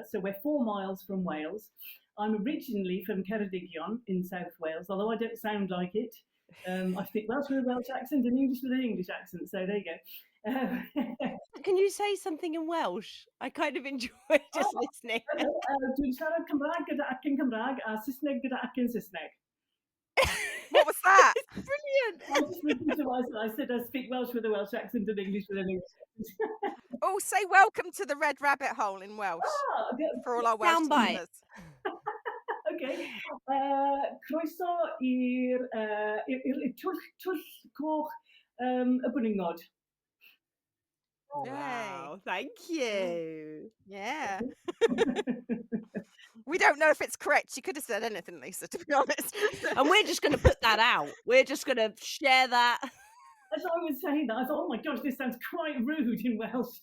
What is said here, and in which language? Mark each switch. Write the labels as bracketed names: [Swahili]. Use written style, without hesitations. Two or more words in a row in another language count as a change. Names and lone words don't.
[English] So we're 4 miles from Wales. I'm originally from Ceredigion in South Wales, although I don't sound like it. I speak Welsh with a Welsh accent and English with an English accent. So there you go. Can you say something in Welsh? I kind of enjoy just listening. [Welsh] Dwi'n siarad Cymraeg gyda acen Cymraeg a Saesneg gyda acen Saesneg. [English] What was that? Brilliant. I said I speak Welsh with a Welsh accent and English with an English accent. Oh, say welcome to the Red Rabbit Hole in Welsh for all our Welsh listeners. Okay. [Welsh] Croeso i'r twll coch y Bwningod. [English] Wow, thank you. Yeah. We don't know if it's correct. You could have said anything, Lisa, to be honest. And we're just going to put that out. We're just going to share that. As I was saying that, I thought, oh my gosh, this sounds quite rude in Welsh.